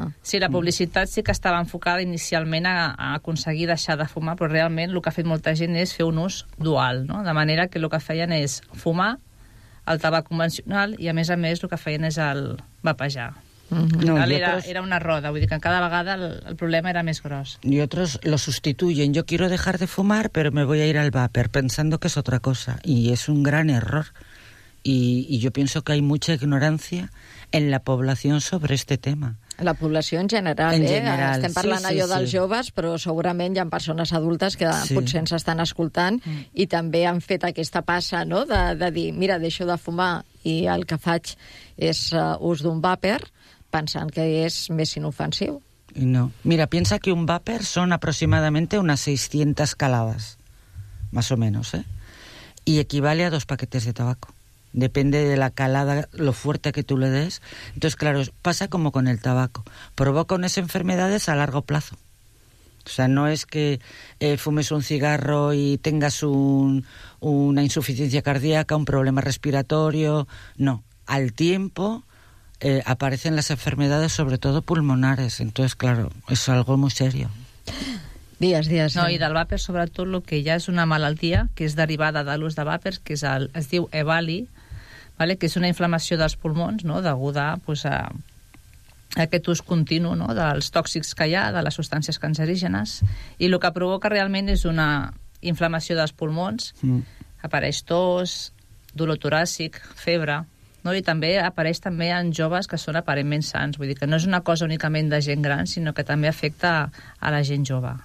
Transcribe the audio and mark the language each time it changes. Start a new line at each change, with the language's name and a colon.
Catalan: Sí, la publicitat sí que estava enfocada inicialment a aconseguir deixar de fumar, però realment el que ha fet molta gent és fer un ús dual, no? De manera que el que feien és fumar el tabac convencional i, a més, el que feien és el vapejar. Mm-hmm. No, era una roda, vull dir que cada vegada el problema era més gros.
Spanish: Y otros lo sustituyen. Yo quiero dejar de fumar, pero me voy a ir al vapor, pensando que es otra cosa. Y es un gran error. Y yo pienso que hay mucha ignorancia en la población sobre este tema.
Catalan: La població en general, en general. Estem parlant allò dels joves, però segurament hi ha persones adultes que potser ens estan escoltant i també han fet aquesta passa, no?, de dir, mira, deixo de fumar i el que faig és ús d'un vapor, pensant que és més inofensiu. No.
Spanish: Mira, piensa que un vapor són aproximadament unes 600 calades, más o menos, ¿eh? Y equivale a 2 paquetes de tabaco. Depende de la calada, lo fuerte que tú le des. Entonces, claro, pasa como con el tabaco. Provoca unas enfermedades a largo plazo. O sea, no es que fumes un cigarro y tengas una insuficiencia cardíaca, un problema respiratorio. No. Al tiempo aparecen las enfermedades, sobre todo pulmonares. Entonces, claro, es algo muy serio.
Catalan: Dies. No, i del vàper, sobretot, el que ja és una malaltia, que és derivada de l'ús de vàpers, que es diu EBALI, ¿vale?, que és una inflamació dels pulmons, no?, deguda pues, a aquest ús continu, no?, dels tòxics que hi ha, de les substàncies cancerígenes, i el que provoca realment és una inflamació dels pulmons, apareix tos, dolor toràcic, febre, no?, i també apareix també en joves que són aparentment sans, vull dir que no és una cosa únicament de gent gran, sinó que també afecta a la gent jove.